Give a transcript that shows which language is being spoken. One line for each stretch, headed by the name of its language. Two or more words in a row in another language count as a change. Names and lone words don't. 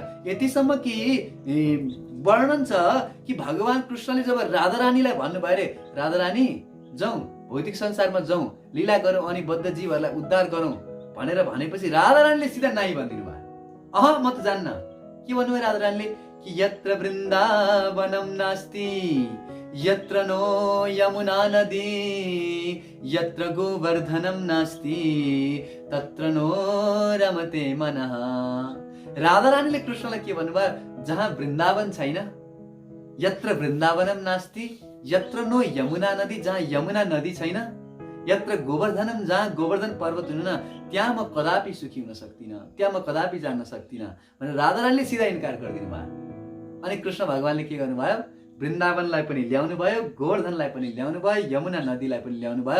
Nepali: यतिसम्म कि वर्णन छ कि भगवान कृष्णले जब राधारानीलाई भन्नुभयो अरे राधारानी जाउँ भौतिक संसारमा जाउँ, लीला गरौँ अनि बद्ध जीवहरूलाई उद्धार गरौँ भनेर भनेपछि राधारानीले सिधा नाइ भनिदिनु भयो। अह म त जान्न। के भन्नुभयो राधारानीले?
Sanskrit: कि यत्र वृन्दावनम नास्ति यत्र नो यमुना नदी यत्र गोवर्धनम नास्ति तत्र नो रमते मनः।
Nepali: राधारानीले कृष्णलाई के भन्नुभयो? जहाँ वृन्दावन छैन,
Sanskrit: यत्र वृन्दावनम नास्ति यत्र नो यमुना नदी,
Nepali: जहाँ यमुना नदी छैन,
Sanskrit: यत्र गोवर्धनम,
Nepali: जहाँ गोवर्धन पर्वत हुनु न, त्यहाँ म कदापि सुखी हुन सक्दिनँ, त्यहाँ म कदापि जान सक्दिनँ भनेर राधारानीले सिधा इन्कार गरिदिनु भयो। अनि कृष्ण भगवानले के गर्नुभयो? वृन्दावनलाई पनि ल्याउनु भयो, गोवर्धनलाई पनि ल्याउनु भयो, यमुना नदीलाई पनि ल्याउनु भयो।